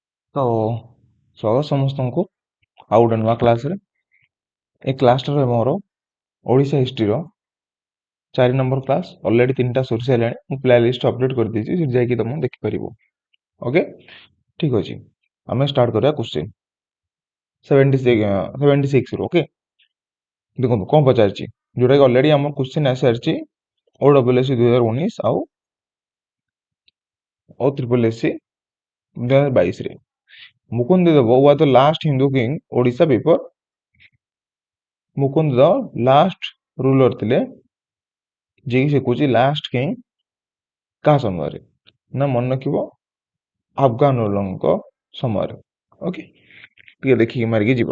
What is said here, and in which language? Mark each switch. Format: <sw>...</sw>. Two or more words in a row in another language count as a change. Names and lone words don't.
<or>ତ ସ୍ୱାଗତ समस्तଙ୍କୁ ଆଉ ଗୋଟେ ନୂଆ କ୍ଲାସରେ। ଏ କ୍ଲାସଟାରେ ମୋର ଓଡ଼ିଶା ହିଷ୍ଟ୍ରିର 4</or> <en>number class</en> <or>ଅଲରେଡ଼ି 3ଟା ସରି ସାରିଲାଣି। ମୁଁ</or> <en>play list update</en> <or>କରିଦେଇଛି, ସେଠି ଯାଇକି ତମେ ଦେଖିପାରିବ। ଓକେ, ଠିକ୍ ଅଛି। ଆମେ ଷ୍ଟାର୍ଟ କରିବା କ୍ୱେଶ୍ଚିନ୍ 76ରୁ। ଓକେ, ଦେଖନ୍ତୁ କ'ଣ ପଚାରିଛି, ଯୋଉଟାକି ଅଲରେଡ଼ି ଆମର କ୍ୱେଶ୍ଚିନ୍ ଆସିସାରିଛି OSSC 2019 ଆଉ OSSC 2022ରେ।</or> <en>ମୁକୁନ୍ଦ ଦେବ was the last Hindu king Odisha before.</en> <or>ମୁକୁନ୍ଦ ଦେବ</or> <en>last ruler</en> <or>ଥିଲେ, ଯିଏକି ସେ କହୁଛି</or> <en>last king</en> <or>କାହା ସମୟରେ, ନା ମନେ ରଖିବ ଆଫଗାନଙ୍କ ସମୟରେ। ଓକେ, ଟିକେ ଦେଖିକି ମାରିକି ଯିବା।</or>